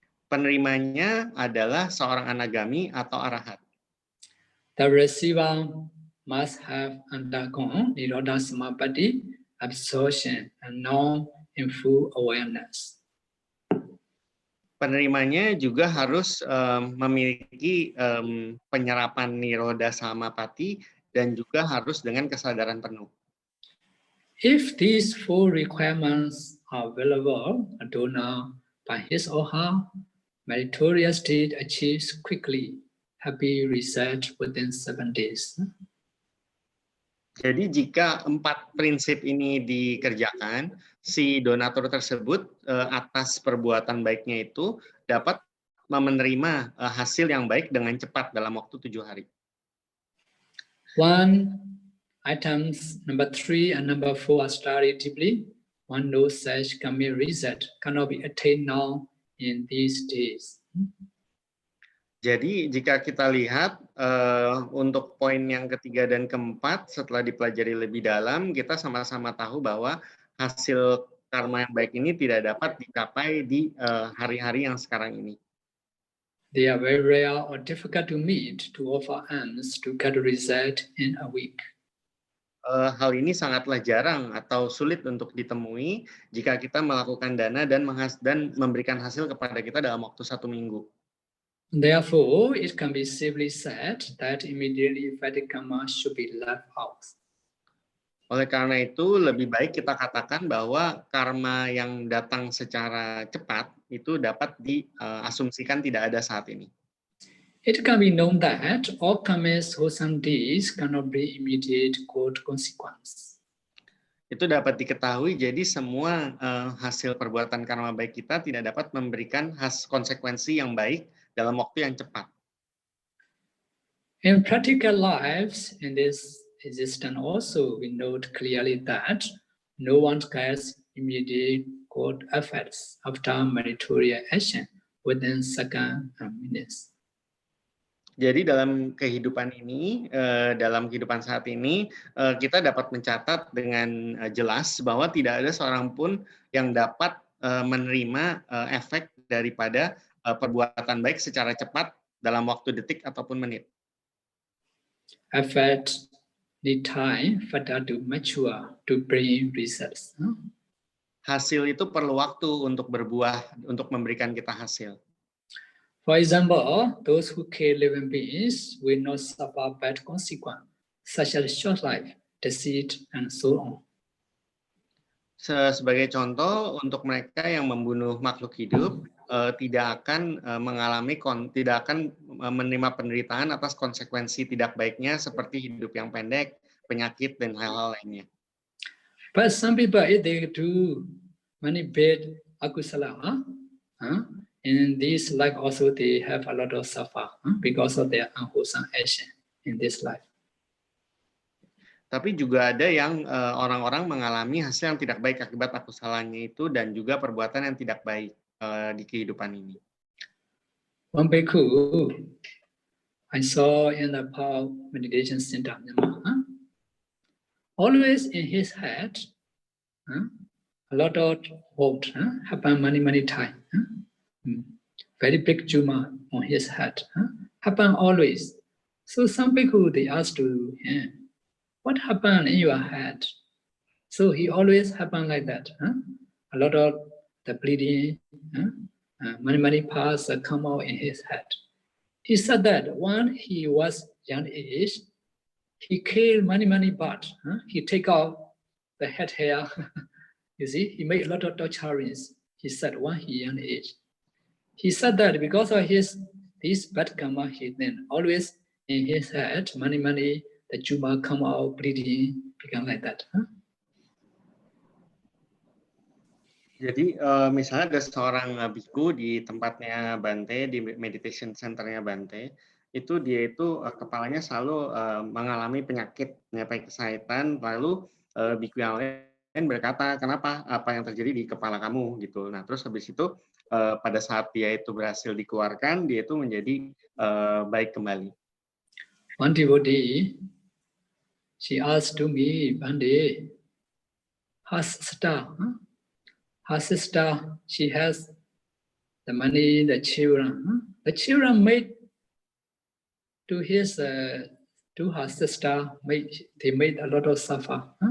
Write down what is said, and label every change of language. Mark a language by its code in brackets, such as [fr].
[id] Penerimanya adalah seorang anagami atau arahat. [en] The receiver must have undergone Nirodha Samapatti, absorption, and known in full awareness. [id] Penerimanya juga harus memiliki penyerapan Nirodha Samapatti dan juga harus dengan kesadaran penuh. [en] If these 4 requirements are available, a donor by his or her meritorious deed achieves quickly happy result within 7 days. [id] Jadi jika 4 prinsip ini dikerjakan, si donatur tersebut atas perbuatan baiknya itu dapat menerima hasil yang baik dengan cepat dalam waktu 7 hari. [en] Items number 3 and number 4 are studied deeply. One knows such karmic result cannot be attained now in these days. [id] Jadi jika kita lihat untuk poin yang ketiga dan keempat setelah dipelajari lebih dalam, kita sama-sama tahu bahwa hasil karma yang baik ini tidak dapat dicapai di hari-hari yang sekarang ini. [en] They are very rare or difficult to meet to offer alms to get a result in a week. [id] Hal ini sangatlah jarang atau sulit untuk ditemui jika kita melakukan dana dan memberikan hasil kepada kita dalam waktu 1 minggu. [en] Therefore, it can be safely said that immediately affected karma should be left out. [id] Oleh karena itu, lebih baik kita katakan bahwa karma yang datang secara cepat itu dapat diasumsikan tidak ada saat ini. [en] It can be known that all karma's wholesome deeds cannot bring immediate good consequence. [id] Itu dapat diketahui, jadi semua hasil perbuatan karma baik kita tidak dapat memberikan konsekuensi yang baik dalam waktu yang cepat. [en] In practical lives, in this existence also, we note clearly that no one gets immediate good effects after meritorious action within seconds and minutes. [id] Jadi dalam kehidupan ini, dalam kehidupan saat ini, kita dapat mencatat dengan jelas bahwa tidak ada seorang pun yang dapat menerima efek daripada perbuatan baik secara cepat dalam waktu detik ataupun menit. [en] Effect need time for that to mature to bring results. [id] Hasil itu perlu waktu untuk berbuah, untuk memberikan kita hasil. [en] For example, those who kill living beings will not suffer bad consequences, such as short life, deceit, and so on. [id] Sebagai contoh, untuk mereka yang membunuh makhluk hidup, tidak akan tidak akan menerima penderitaan atas konsekuensi tidak baiknya seperti hidup yang pendek, penyakit, dan hal-hal lainnya. [en] But some people, if they do many bad akusala, in this life also they have a lot of suffer because of their unwholesome action in this life. [id] Tapi juga ada yang orang-orang mengalami hasil yang tidak baik akibat akusalanya itu dan juga perbuatan yang tidak baik di kehidupan ini. [en] One bhikkhu I saw in the Paul Meditation Center, always in his head, a lot of what happen many times. Very big tumor on his head, happen always. So some people they ask to him, what happened in your head? So he always happen like that. A lot of the bleeding, many parts come out in his head. He said that when he was young age, he killed many birds. He take out the head hair. You see, he made a lot of torturings. He said when he young age. He said that because of this bad karma, he then always in his head, many, the tumor come out bleeding, become like that. [id] Jadi misalnya ada seorang biku di tempatnya Bante, di [en] meditation [id] centernya Bante, itu dia itu kepalanya selalu mengalami penyakit kesakitan, lalu biku yang lain berkata, kenapa, apa yang terjadi di kepala kamu gitu. Nah terus habis itu pada saat dia itu berhasil dikeluarkan, dia itu menjadi baik kembali. [en] One devotee, she asked to me, Bante, her sister, she has the money, the children. The children made to her sister, they made a lot of suffer.